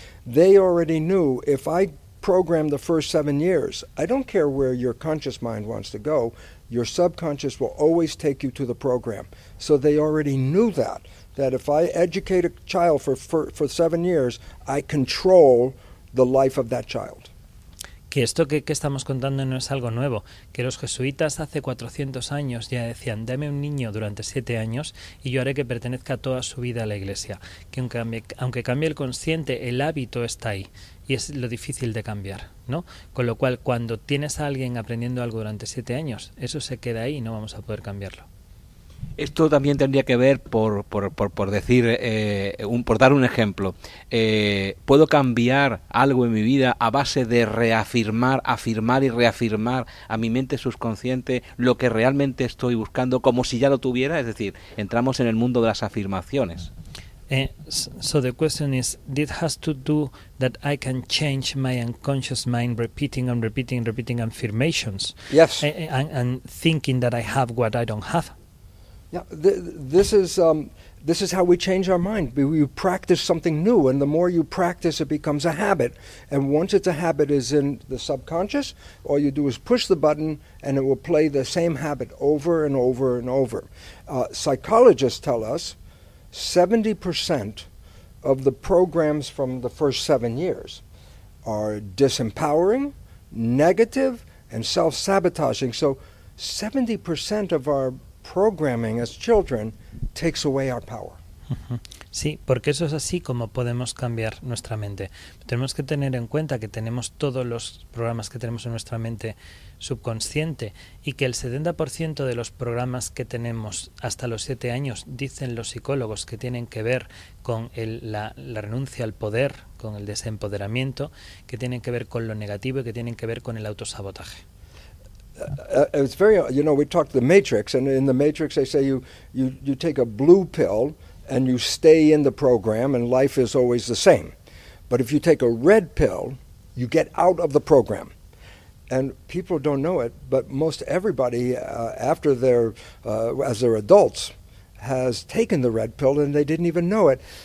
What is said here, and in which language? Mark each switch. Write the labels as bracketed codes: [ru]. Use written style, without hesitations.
[en] They already knew if I program the first 7 years, I don't care where your conscious mind wants to go, your subconscious will always take you to the program. So they already knew that if I educate a child for 7 years, I control the life of that child. [es] Que esto que estamos contando no es algo nuevo, que los jesuitas hace 400 años ya decían, dame un niño durante 7 años y yo haré que pertenezca toda su vida a la iglesia. Que aunque cambie el consciente, el hábito está ahí y es lo difícil de cambiar, ¿no? Con lo cual, cuando tienes a alguien aprendiendo algo durante 7 años, eso se queda ahí y no vamos a poder cambiarlo. Esto también tendría que ver por dar un ejemplo. ¿Puedo cambiar algo en mi vida a base de reafirmar, afirmar y reafirmar a mi mente subconsciente lo que realmente estoy buscando como si ya lo tuviera? Es decir, entramos en el mundo de las afirmaciones. [en] So the question is, this has to do that I can change my unconscious mind repeating affirmations. Yes. And thinking that I have what I don't have. Yeah, this is how we change our mind. We practice something new, and the more you practice, it becomes a habit. And once it's a habit, is in the subconscious. All you do is push the button, and it will play the same habit over and over and over. Psychologists tell us 70% of the programs from the first 7 years are disempowering, negative, and self-sabotaging. So, 70% of our programming as children takes away our power. [es] Sí, porque eso es así como podemos cambiar nuestra mente. Tenemos que tener en cuenta que tenemos todos los programas que tenemos en nuestra mente subconsciente y que el 70% de los programas que tenemos hasta los 7 años, dicen los psicólogos, que tienen que ver con la renuncia al poder, con el desempoderamiento, que tienen que ver con lo negativo y que tienen que ver con el autosabotaje. [en] It's very, you know, we talked The Matrix, and in The Matrix they say you take a blue pill and you stay in the program and life is always the same. But if you take a red pill, you get out of the program. And people don't know it, but most everybody, as they're adults, has taken the red pill and they didn't even know it.